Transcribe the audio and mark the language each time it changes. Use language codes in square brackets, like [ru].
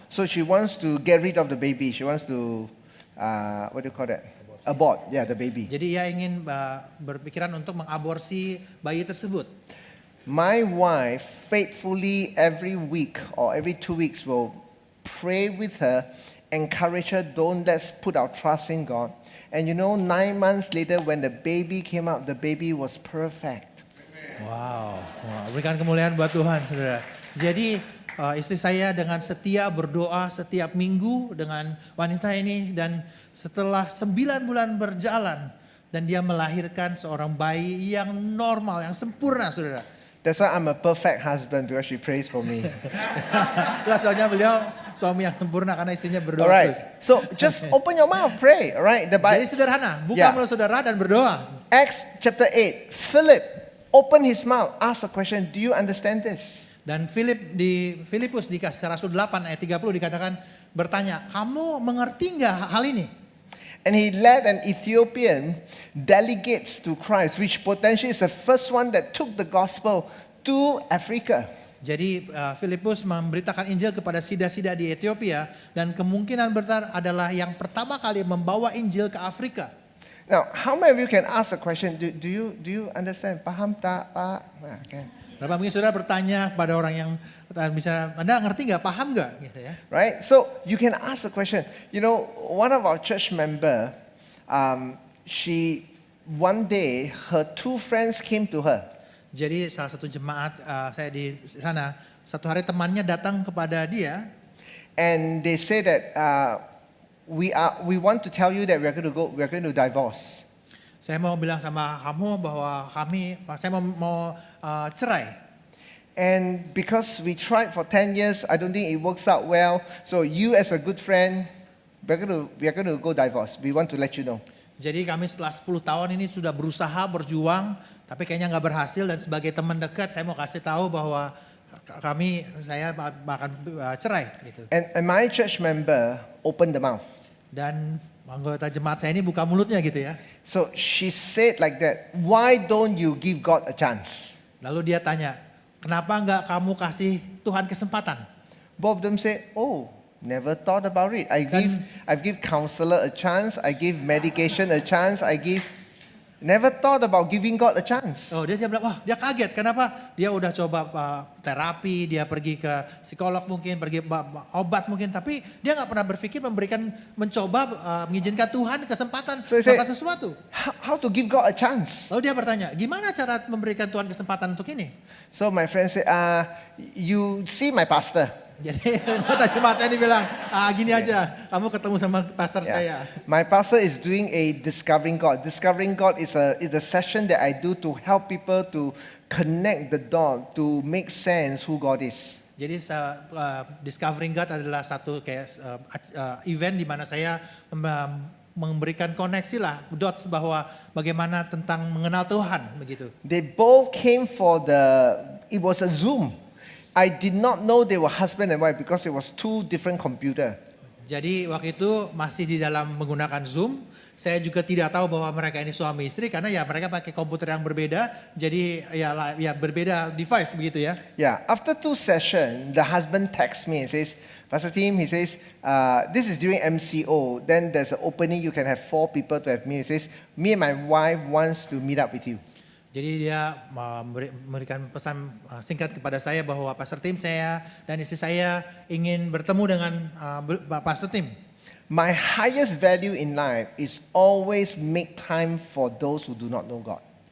[en] So she wants to get rid of the baby. She wants to, what do you call that? Abort, yeah, the baby. [id] Jadi ia ingin berpikiran untuk mengaborsi bayi tersebut. [en] My wife faithfully every week or every 2 weeks will pray with her, encourage her, don't let's put our trust in God. And 9 months later when the baby came out, the baby was perfect. [id] Wow, berikan kemuliaan buat Tuhan, saudara. Jadi istri saya dengan setia berdoa setiap minggu dengan wanita ini dan setelah 9 bulan berjalan dan dia melahirkan seorang bayi yang normal, yang sempurna, saudara. [en] That's why I'm a perfect husband because she prays for me. [id] Soalnya beliau suami yang sempurna karena istrinya berdoa [en] Alright, [id] terus. [en] so just open your mouth, pray. Alright, the [id] Jadi sederhana, buka [en] Yeah. [id] mulut saudara dan berdoa. [en] Acts chapter 8. Philip open his mouth, ask a question. Do you understand this? [id] Dan Filipus di Rasul 8 ayat 30 dikatakan bertanya, kamu mengerti nggak hal ini? [en] And he led an Ethiopian delegates to Christ, which potentially is the first one that took the gospel to Africa. [id] Jadi Filipus memberitakan Injil kepada sida-sida di Ethiopia dan kemungkinan besar adalah yang pertama kali membawa Injil ke Afrika. [en] Now, how many of you can ask a question? Do you understand? [id] Paham tak, Pak? Nah, kan. Berapa mungkin saudara bertanya kepada orang yang bisa, Anda ngerti nggak, paham nggak? Gitu ya. [en] Right? So you can ask a question. One of our church member, she one day her 2 friends came to her. [id] Jadi salah satu jemaat saya di sana, satu hari temannya datang kepada dia. [en] And they say that we want to tell you that we are going to divorce. [id] Saya mau bilang sama kamu bahwa saya mau cerai. [en] And because we tried for 10 years, I don't think it works out well. So you as a good friend, we are going to go divorce. We want to let you know. [id] Jadi kami setelah 10 tahun ini sudah berusaha berjuang, tapi kayaknya nggak berhasil. Dan sebagai teman dekat, saya mau kasih tahu bahwa saya akan cerai. Gitu. [en] And my church member opened the mouth. [id] Dan anggota jemaat saya ini buka mulutnya gitu ya. [en] So she said like that, why don't you give God a chance? [id] Lalu dia tanya, kenapa nggak kamu kasih Tuhan kesempatan? [en] Both of them say, oh, never thought about it. I give counselor a chance. I give medication a chance. I give. Never thought about giving God a chance. [id] Oh, dia bilang, wah dia kaget. Kenapa? Dia udah coba terapi, dia pergi ke psikolog mungkin, pergi obat mungkin. Tapi dia nggak pernah berpikir mencoba mengizinkan Tuhan kesempatan [en] So he said- [id] melakukan sesuatu. [en] How to give God a chance? [id] Lalu dia bertanya, gimana cara memberikan Tuhan kesempatan untuk ini? [en] So my friend said, you see my pastor. [id] Jadi tadi Mas Edi bilang, gini aja, kamu ketemu sama pastor saya. [en] My pastor is doing a discovering God. Discovering God is a session that I do to help people to connect the dot, to make sense who God is. [id] Jadi Discovering God adalah satu kayak event di mana saya memberikan koneksi lah, dots bahwa bagaimana tentang mengenal Tuhan begitu. [en] They both came for it was a Zoom. I did not know they were husband and wife because it was two different computer. [id] Jadi waktu itu masih di dalam menggunakan Zoom. Saya juga tidak tahu bahwa mereka ini suami istri karena ya mereka pakai komputer yang berbeda. Jadi ya berbeda device begitu ya. [en] Yeah, after 2 sessions, the husband texts me and says, Pastor Tim, he says, this is during MCO. Then there's an opening, you can have 4 people to have me. He says, me and my wife wants to meet up with you. [id] Jadi dia memberikan pesan singkat kepada saya bahwa Pastor Tim, saya dan istri saya ingin bertemu dengan Pastor Tim. [en] My highest value in life is always make time for those who do not know God.